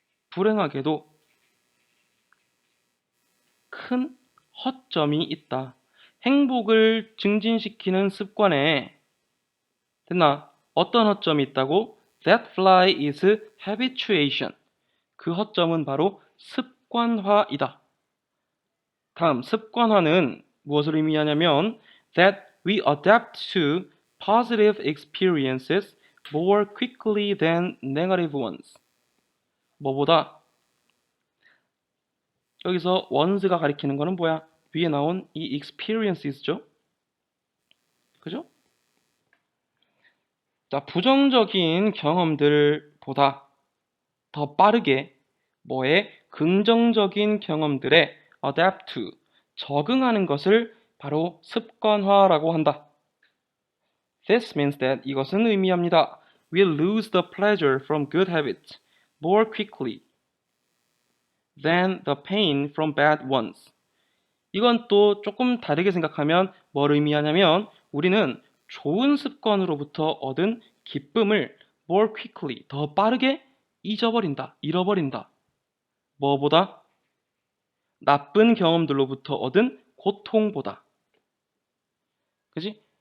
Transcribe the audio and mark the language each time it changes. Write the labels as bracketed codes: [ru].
[ko] 불행하게도 큰 허점이 있다. 행복을 증진시키는 습관에 됐나? 어떤 허점이 있다고? [en] That fly is habituation. [ko] 그 허점은 바로 습관화이다. 다음, 습관화는 무엇을 의미하냐면 [en] that we adapt to positive experiences more quickly than negative ones. [ko] 뭐보다 여기서 ones가 가리키는 거는 뭐야? 위에 나온 이 experiences죠? 그죠? 자, 부정적인 경험들보다 더 빠르게 뭐에 긍정적인 경험들에 adapt to, 적응하는 것을 바로 습관화라고 한다. [en] This means that [ko] 이것은 의미합니다. [en] We'll lose the pleasure from good habits more quickly than the pain from bad ones. [ko] 이건 또 조금 다르게 생각하면 뭘 의미하냐면 우리는 좋은 습관으로부터 얻은 기쁨을 more quickly, 더 빠르게 잃어버린다. 뭐보다? 나쁜 경험들로부터 얻은 고통보다. 그지?